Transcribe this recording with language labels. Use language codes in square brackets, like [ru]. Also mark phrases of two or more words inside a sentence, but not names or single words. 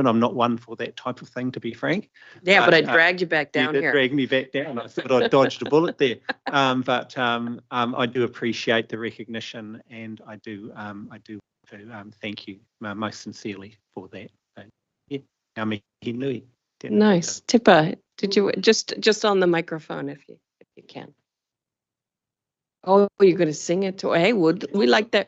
[en] I'm not one for that type of thing, to be frank. Yeah, but I dragged you back down you here. Dragged me back down. I thought I dodged a bullet there. But I do appreciate the recognition, and I do thank you most sincerely for that. Yeah, [mi] ngā mihi nui. [en] Nice. Tipa, did you just on the microphone if you can? Oh, you're going to sing it too. Hey, would we like that?